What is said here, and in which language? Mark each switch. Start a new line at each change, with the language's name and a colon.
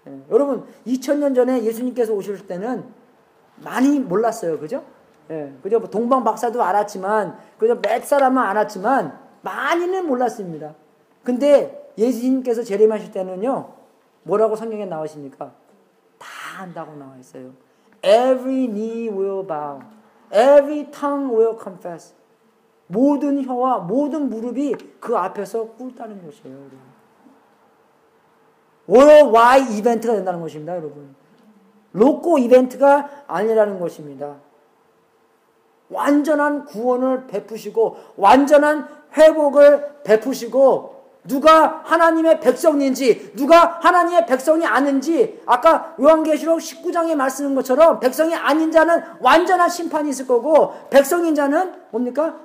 Korean: 여러분, 2000년 전에 예수님께서 오실 때는 많이 몰랐어요. 그죠? 그죠? 동방 박사도 알았지만, 그죠? 몇 사람은 알았지만, 많이는 몰랐습니다. 근데 예수님께서 재림하실 때는요, 뭐라고 성경에 나오십니까? 다 한다고 나와 있어요.
English: Every knee will bow. Every tongue will confess.
Korean: 모든 혀와 모든 무릎이 그 앞에서 꿇다는 것이에요. 여러분. 월드와이드 이벤트가 된다는 것입니다. 여러분. 로코 이벤트가 아니라는 것입니다. 완전한 구원을 베푸시고 완전한 회복을 베푸시고 누가 하나님의 백성인지 누가 하나님의 백성이 아닌지 아까 요한계시록 19장에 말씀한 것처럼 백성이 아닌 자는 완전한 심판이 있을 거고 백성인 자는 뭡니까?